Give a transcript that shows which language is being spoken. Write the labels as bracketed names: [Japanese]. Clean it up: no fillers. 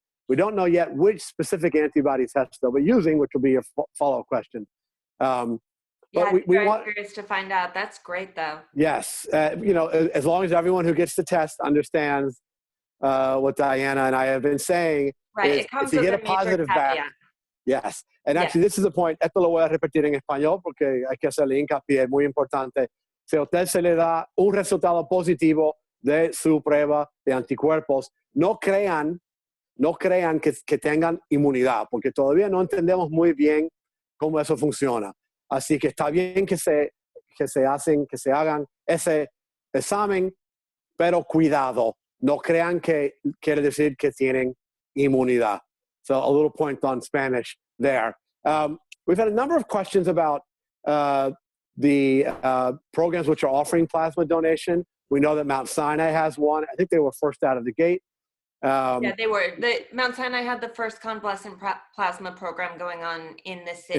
[English] We don't know yet which specific antibody test they'll be using, which will be a follow-up question. But we want curious to find out. That's great, though. Yes. As long as everyone who gets the test understands what Diana and I have been saying, right. It comes if you with get a positive back. Yes. And actually, this is the point. [Spanish] Esto lo voy a repetir en español porque hay que hacerle hincapié. Es muy importante. Si a usted se le da un resultado positivo de su prueba de anticuerpos, no crean que tengan inmunidad, porque todavía no entendemos muy bien cómo eso funciona. Así que está bien que se hagan ese examen, pero cuidado. No crean que quiere decir que tienen inmunidad. [English] So a little point on Spanish there. We've had a number of questions about the programs which are offering plasma donation. We know that Mount Sinai has one. I think they were first out of the gate. They were. Mount Sinai had the first convalescent plasma program going on in the city.